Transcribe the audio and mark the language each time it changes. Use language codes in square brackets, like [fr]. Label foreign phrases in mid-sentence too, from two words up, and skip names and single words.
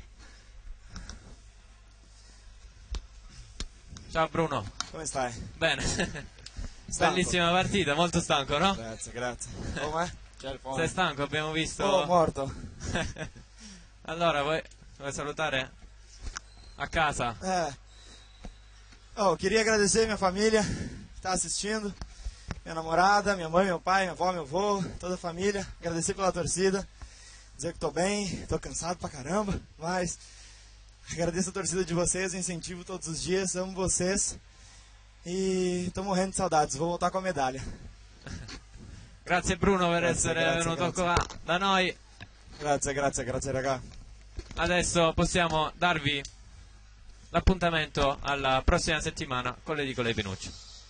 [it] Ciao Bruno. Come stai? Bene. Stanco. Bellissima partita, molto stanco, no? Grazie. Come? C'è il Sei stanco, abbiamo visto. Oh, morto. Allora, vuoi salutare a casa? [pt] Oh, queria agradecer minha família que está assistindo, minha namorada, minha mãe, meu pai, minha avó, meu avô, toda a família. Agradecer pela torcida, dizer que tô bem, tô cansado pra caramba, mas agradeço a torcida de vocês, incentivo todos os dias, amo vocês e tô morrendo de saudades, vou voltar com a medalha. [it] Grazie Bruno per Grazie, essere grazie, venuto grazie. qua da noi. Grazie ragà. Adesso possiamo darvi l'appuntamento alla prossima settimana con le edicole di Pinuccio.